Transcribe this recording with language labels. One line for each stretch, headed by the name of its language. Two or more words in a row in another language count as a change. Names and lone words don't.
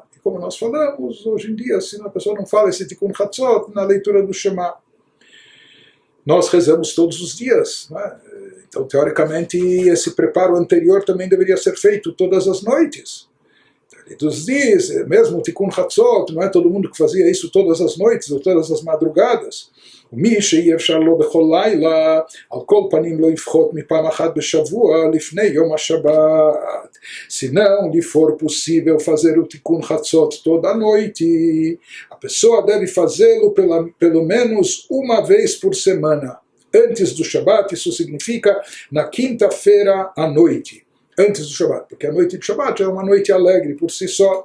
Portuguese: Como nós falamos, hoje em dia, se a pessoa não fala esse
Hebrew: תיקון חצות
Portuguese: na leitura do Shema, nós rezamos todos os dias, né? Então, teoricamente, esse preparo anterior também deveria ser feito todas as noites. Ele nos diz, mesmo o
Hebrew: תיקון חצות,
Portuguese: não é todo mundo que fazia isso todas as noites ou todas as madrugadas.
Hebrew: ומי שאי אפשר לו בכל לילה, על כל פנים לא יפחות מפעם אחת בשבוע לפני יום השבת.
Portuguese: Se não lhe for possível fazer o
Hebrew: תיקון חצות
Portuguese: toda noite, a pessoa deve fazê-lo pelo menos uma vez por semana. Antes do Shabat, isso significa na quinta-feira à noite. Antes do Shabat, porque a noite de Shabat é uma noite alegre por si só.